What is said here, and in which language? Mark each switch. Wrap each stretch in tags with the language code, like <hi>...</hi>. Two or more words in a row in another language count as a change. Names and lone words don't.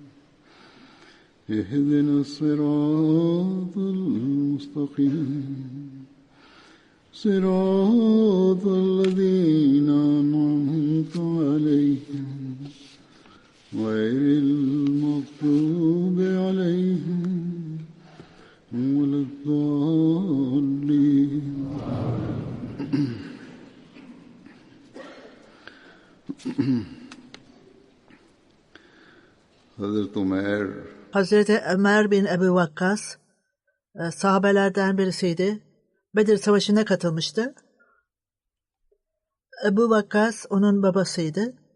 <ar>اهدنا الصراط المستقيم صراط الذين أنعمت عليهم غير المغضوب عليهم ولا الضالين.</ar> <tr>Hazreti Ömer bin Ebu Vakkas sahabelerden birisiydi. Bedir Savaşı'na katılmıştı. Ebu Vakkas onun babasıydı.</tr>